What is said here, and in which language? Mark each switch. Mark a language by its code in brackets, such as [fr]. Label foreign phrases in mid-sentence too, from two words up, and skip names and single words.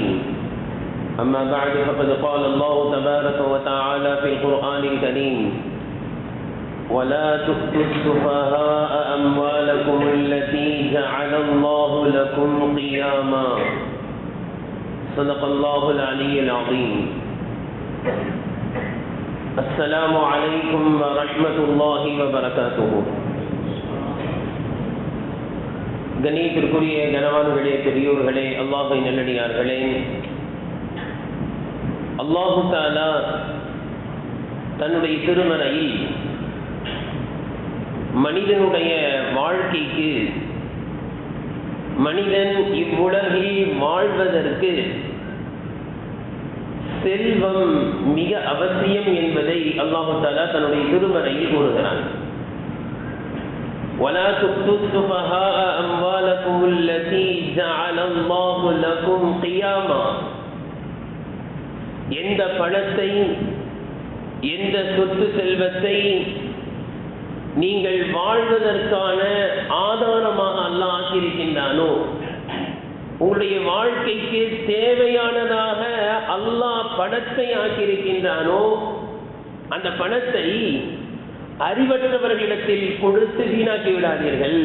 [ar] أما بعد، فقد قال الله تبارك وتعالى في القرآن الكريم: ولا تؤتوا السفهاء أموالكم التي جعل الله لكم قياما. صدق الله العلي العظيم. السلام عليكم ورحمة الله وبركاته. [ta] கண்ணியத்திற்குரிய கனவான்களே, பெரியோர்களே, அல்லாஹ்வின் நல்லடியார்களே, அல்லாஹு தஆலா தன்னுடைய திருமறையில் மனிதனுடைய வாழ்க்கைக்கு, மனிதன் இவ்வுலகில் வாழ்வதற்கு செல்வம் மிக அவசியம் என்பதை அல்லாஹு தஆலா தன்னுடைய திருமறையில் கூறுகிறான். [ar] وَلَا تُؤْتُوا السُّفَهَاءَ أَمْوَالَكُمُ الَّتِي جَعَلَ اللَّهُ لَكُمْ قِيَامًا. [ta] எந்த பணத்தை, எந்த சொத்து செல்வத்தை நீங்கள் வாழ்வதற்கான ஆதாரமாக அல்லாஹ் ஆக்கியிருக்கின்றானோ, உங்களுடைய வாழ்க்கைக்கு தேவையானதாக அல்லாஹ் பணத்தை ஆக்கியிருக்கின்றானோ, அந்த பணத்தை அறிவற்றவர்களிடத்தில் கொடுத்து வீணாக்கி விடாதீர்கள்.